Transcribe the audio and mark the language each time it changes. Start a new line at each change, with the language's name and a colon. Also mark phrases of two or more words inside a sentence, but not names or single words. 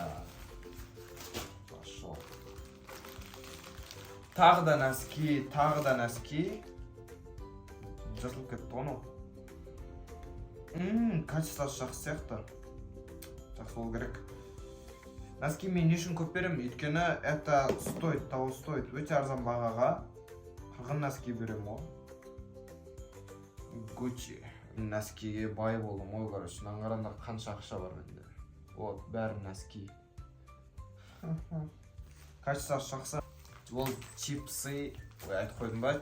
Russian: Пошел.
Kazakh: Тағы да носки. Жыртылып кетті оны. Качествосы жақсы сияқты. Жақсы болу керек. Носки мен не үшін көп беремін? Өйткені
Russian: это того стоит.
Kazakh: Өте арзан бағаға қырғын носки беремін ғой. Gucci носкиге бай болдым ғой, короче. Қараңдар қанша ақша бар менде. Вот, бәрі носки. Качествосы жақсы. Ол чипсы, айтып қойдым ба?